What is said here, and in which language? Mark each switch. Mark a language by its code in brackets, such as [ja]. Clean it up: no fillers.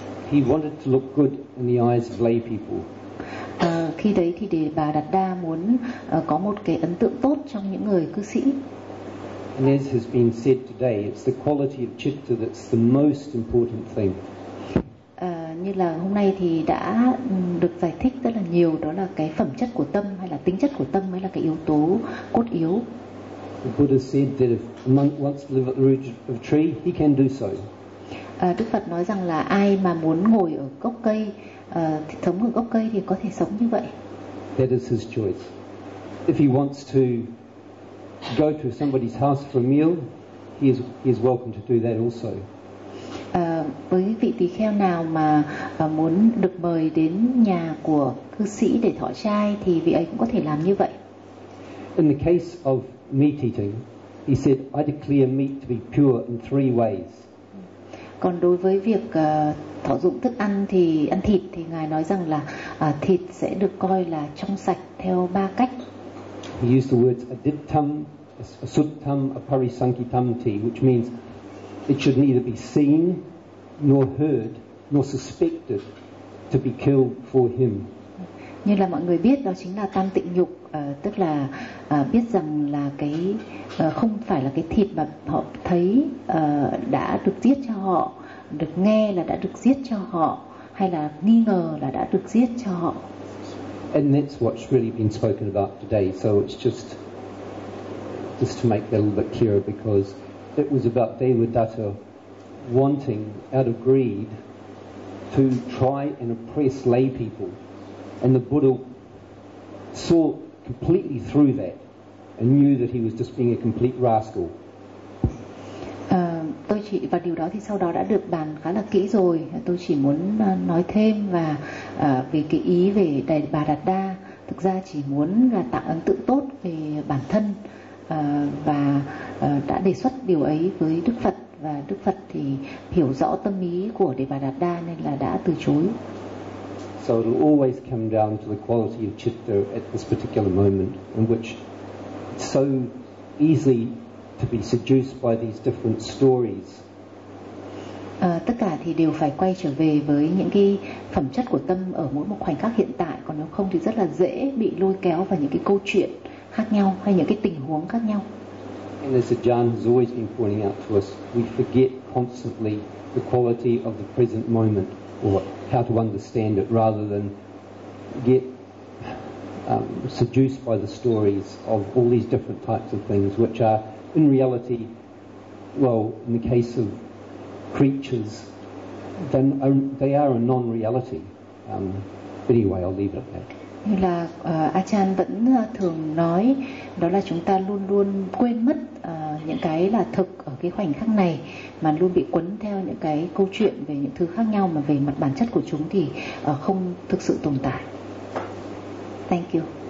[en] He wanted to look good in the eyes of lay people. [vi] Khi đấy thì Đề Bà Đạt Đa muốn có một cái ấn tượng tốt trong những người cư sĩ. [en] And as has been said today, it's the quality of citta that's the most important thing. [vi] Như là hôm nay thì đã được giải thích rất là nhiều, đó là cái phẩm chất của tâm hay là tính chất của tâm mới là cái yếu tố cốt yếu. [en] The Buddha said that if a monk wants to live at the root of a tree, he can do so. [vi] Đức Phật nói rằng là ai mà muốn ngồi ở gốc cây, sống ở gốc cây thì có thể sống như vậy. [en] That is his choice. If he wants to go to somebody's house for a meal, he is welcome to do that also. [vi] Với vị tỳ kheo nào mà muốn được mời đến nhà của cư sĩ để thọ trai thì vị ấy cũng có thể làm như vậy. [en] In the case of meat eating, he said, "I declare meat to be pure in three ways." [vi] Còn đối với việc thọ dụng thức ăn thì ăn thịt thì ngài nói rằng là thịt sẽ được coi là trong sạch theo ba cách. [en] He used the words adittam, asuttam, aparisankitamti, which means it should neither be seen, nor heard, nor suspected to be killed for him. [vi] Như là mọi người biết, đó chính là tam tịnh nhục, tức là biết rằng là cái không phải là cái thịt mà họ thấy đã được giết cho họ, được nghe là đã được giết cho họ, hay là nghi ngờ là đã được giết cho họ. [en] And that's what's really been spoken about today. So it's just to make that a little bit clearer, because it was about Devadatta wanting, out of greed, to try and oppress lay people. And the Buddha saw completely through that and knew that he was just being a complete rascal. [vi] Tôi chỉ, và điều đó thì sau đó đã được bàn khá là kỹ rồi. Tôi chỉ muốn nói thêm và về cái ý về Đề Bà Đạt Đa thực ra chỉ muốn là tạo ấn tượng tốt về bản thân và đã đề xuất điều ấy với Đức Phật, và Đức Phật thì hiểu rõ tâm ý của Đề Bà Đạt Đa nên là đã từ chối. [en] So it will always come down to the quality of citta at this particular moment, in which it's so easy to be seduced by these different stories. [vi] Tất cả thì đều phải quay trở về với những cái phẩm chất của tâm ở mỗi một khoảnh khắc hiện tại, còn nếu không thì rất là dễ bị lôi kéo vào những cái câu chuyện khác nhau hay những cái tình huống khác nhau. [en] And as Ajahn has always been pointing out to us, we forget constantly the quality of the present moment, or how to understand it, rather than get seduced by the stories of all these different types of things, which are in reality, well, in the case of creatures, then they are a non-reality. Anyway, I'll leave it at that. [vi] Như là Achan vẫn thường nói, đó là chúng ta luôn luôn quên mất những cái là thực ở cái khoảnh khắc này, mà luôn bị quấn theo những cái câu chuyện về những thứ khác nhau mà về mặt bản chất của chúng thì không thực sự tồn tại. [en] Thank you.